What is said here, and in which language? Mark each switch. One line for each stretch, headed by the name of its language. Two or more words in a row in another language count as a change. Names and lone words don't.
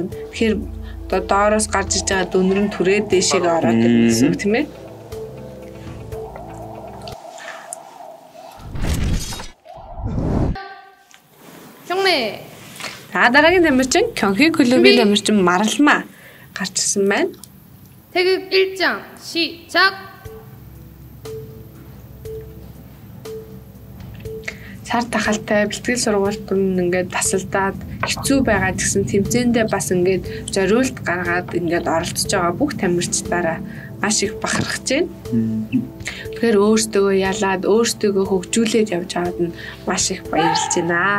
Mongolian: Тэгэхээр одоо доороос гарч иж байгаа дүнрэн түрээд дээшээгээ ороод ирнэ гэсэн үг тийм ээ. За дараагийн тамирчин Кёнхи клубын тамирчин Маралмаа гарч ирсэн байна.
Korean: 태극 1장 시작.
Mongolian: Сар тахалтай бэлтгэл сургуульд ингээд тасалдаад хэцүү байгаа гэсэн тэмцээндээ бас ингээд зориулт гаргаад ингээд оролцож байгаа бүх тамирчдаараа маш их бахархаж байна. Тэгэхээр өөртөө ялаад өөртөө хөгжүүлээд явж байгаад нь маш их баярлж байна.